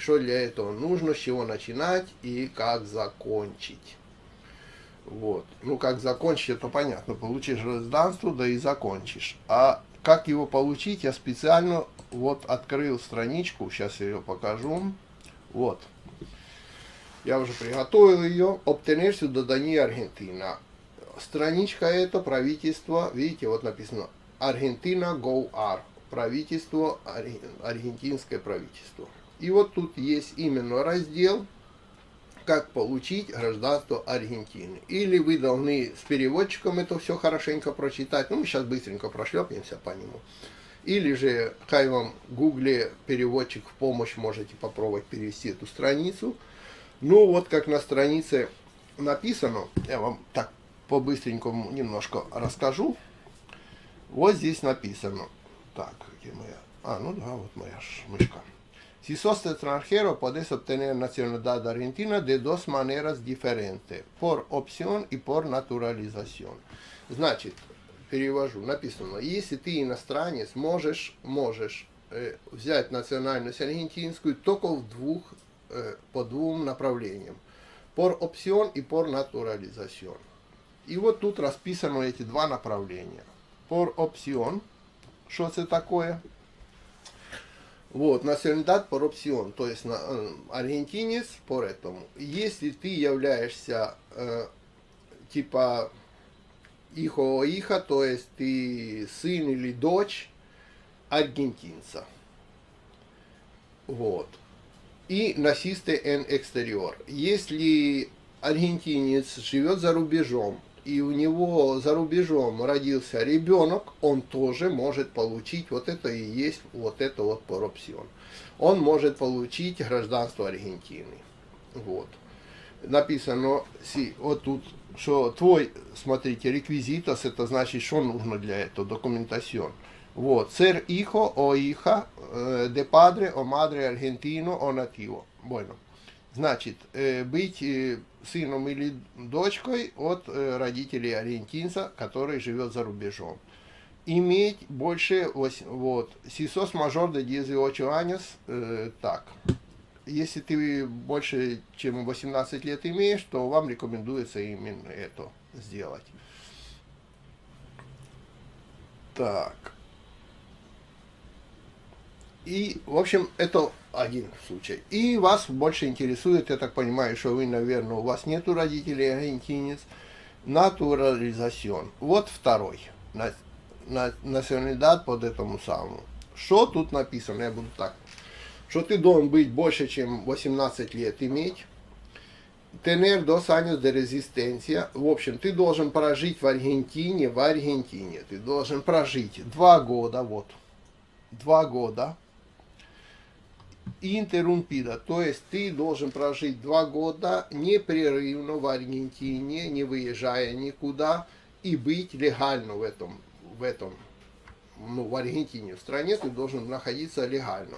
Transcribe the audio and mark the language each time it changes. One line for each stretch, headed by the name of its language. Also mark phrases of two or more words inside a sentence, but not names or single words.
Russian: Что для этого нужно, с чего начинать и как закончить? Вот. Ну, как закончить, это понятно. Получишь гражданство, да и закончишь. А как его получить, я специально вот открыл страничку. Сейчас я ее покажу. Вот. Я уже приготовил ее.
Spanish: Obtener ciudadanía Argentina.
Russian: Страничка это правительство. Видите, вот написано Argentina Go.ar. Правительство, аргентинское правительство. И вот тут есть именно раздел как получить гражданство Аргентины. Или вы должны с переводчиком это все хорошенько прочитать. Ну, мы сейчас быстренько прошлепнемся по нему. Или же, хай вам в гугле переводчик в помощь, можете попробовать перевести эту страницу. Ну, вот как на странице написано, я вам так по-быстренькому немножко расскажу. Вот здесь написано. Так, где моя? Ну да, вот моя мышка.
Spanish: Si sos extranjero, podés obtener nacionalidad argentina de dos maneras diferentes. Por opción y por naturalización.
Russian: Значит, перевожу. Написано, если ты иностранец, можешь взять национальность аргентинскую только по двум направлениям.
Spanish: Por opción
Russian: и
Spanish: por naturalización.
Russian: И вот тут расписаны эти два направления.
Spanish: Por opción,
Russian: что это такое? Вот,
Spanish: nacionalidad por opción,
Russian: то есть аргентинец по этому. Если ты являешься типа
Spanish: hijo o hija,
Russian: то есть ты сын или дочь аргентинца. Вот. И
Spanish: naciste en exterior.
Russian: Если аргентинец живет за рубежом, и у него за рубежом родился ребенок, он тоже может получить, вот это и есть вот это вот
Spanish: por opción.
Russian: Он может получить гражданство Аргентины. Вот. Написано, вот тут, что твой, смотрите, реквизитос, это значит, что нужно для этого, документацион. Вот,
Spanish: ser hijo o hija de padre o madre argentino o nativo. Bueno.
Russian: Значит, быть сыном или дочкой от родителей аргентинца, который живет за рубежом. Иметь больше, вот,
Spanish: si sos mayor de 18 años,
Russian: так, если ты больше, чем 18 лет имеешь, то вам рекомендуется именно это сделать. Так. И, в общем, это один случай. И вас больше интересует, я так понимаю, что вы, наверное, у вас нету родителей аргентинец, натурализацион. Вот второй. Националидад под этому самому. Что тут написано? Я буду так. Что ты должен быть больше, чем 18 лет иметь.
Spanish: Tener dos años de resistencia.
Russian: В общем, ты должен прожить в Аргентине. Ты должен прожить 2 года, вот. 2 года. Интеррумпида, то есть ты должен прожить 2 года непрерывно в Аргентине, не выезжая никуда, и быть легально в Аргентине, в стране ты должен находиться легально.